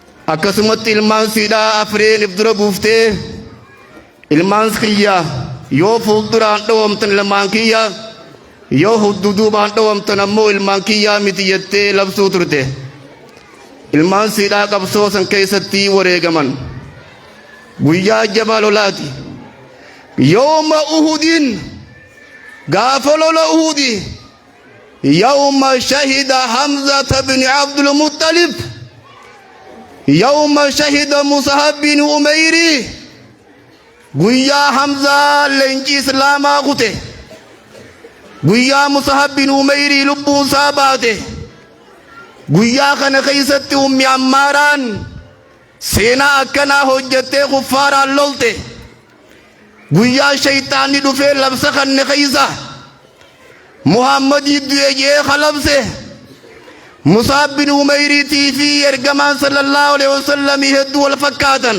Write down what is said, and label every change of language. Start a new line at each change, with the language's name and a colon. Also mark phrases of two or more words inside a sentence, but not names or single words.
Oromo: akkasumatti ilmaan siidhaa afreen if dura buuftee ilmaan kiyya yoo fuulduraan dhawamtan ilmaan kiyya yoo hudduduubaan dhawamtan ammoo ilmaan kiyyaa miti jettee labsuu turte. ilmaan siidhaa qabsoo san keessatti wareegaman guyyaa jabaa lolaati.
Arabic: يوم أحد
Oromo: gaafa lola
Arabic: أحد يوم شهد حمزة بن عبد المطلب يوم شهد مصعب
Oromo: bin umayri guyyaa hamzaa leenjii islaamaa kute guyyaa musahab bin umayri lubbuun isaa baate guyyaa kana keessatti ummi ammaaraan seenaa akkanaa hojjettee kuffaaraan lolte guyyaa shayxaanni dhufee labsa kanne keessa muhammadii du'e jee kalabse musahab bin umayriitii fi ergamaan
Arabic: صلى الله عليه وسلم
Oromo: hedduu wal fakkaatan.